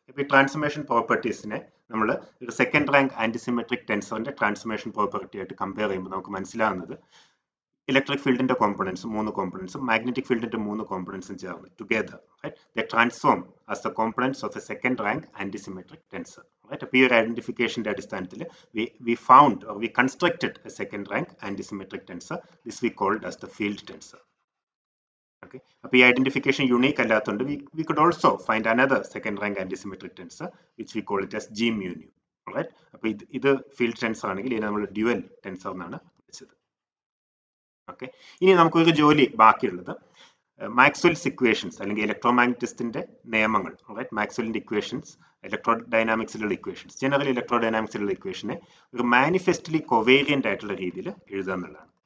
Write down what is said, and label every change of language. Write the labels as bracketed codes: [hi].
[ml] ഇപ്പോൾ ഈ ട്രാൻസ്ഫോർമേഷൻ പ്രോപ്പർട്ടീസിനെ നമ്മൾ ഒരു സെക്കൻഡ് റാങ്ക് ആന്റിസിമെട്രിക് ടെൻസറിന്റെ ട്രാൻസ്ഫോർമേഷൻ പ്രോപ്പർട്ടി ആയിട്ട് കമ്പയർ ചെയ്യുമ്പോൾ നമുക്ക് മനസ്സിലാവുന്നത് ഇലക്ട്രിക് ഫീൽഡിന്റെ കോമ്പണൻസ് മൂന്ന് കോമ്പണൻസും മാഗ്നറ്റിക് ഫീൽഡിന്റെ മൂന്ന് കോമ്പണൻസും ചേർന്ന് together [en] they transform as the components of a second rank antisymmetric tensor. Right? [ml] അപ്പോൾ ഈ ഒരു ഐഡന്റിഫിക്കേഷന്റെ അടിസ്ഥാനത്തിൽ [en] we found or we constructed a second rank antisymmetric tensor. This we called as the field tensor. Okay. [ml] അപ്പോൾ ഈ identification unique അല്ലാത്തതുകൊണ്ട് [en] we could also find another second rank antisymmetric tensor which we call it as G mu nu. Right? [ml] അപ്പോൾ ഇത് field tensor ആണെങ്കിൽ ഇതിനെ നമ്മൾ dual tensor എന്നാണ് വിളിച്ചത്. ഓക്കെ, ഇനി നമുക്കൊരു ജോലി ബാക്കിയുള്ളത് മാക്സ്വെൽസ് ഇക്വേഷൻസ് അല്ലെങ്കിൽ ഇലക്ട്രോമാഗ്നറ്റിസത്തിന്റെ നിയമങ്ങൾ. മാക്സ്വെല്ലിന്റെ ഇക്വേഷൻസ്, ഇലക്ട്രോഡൈനാമിക്സിലുള്ള ഇക്വേഷൻസ്, ജനറൽ ഇലക്ട്രോഡൈനാമിക്സിലുള്ള ഇക്വേഷനെ ഒരു മാനിഫെസ്റ്റ്ലി കൊവേരിയന്റ് ആയിട്ടുള്ള രീതിയിൽ എഴുതുക എന്നുള്ളതാണ്.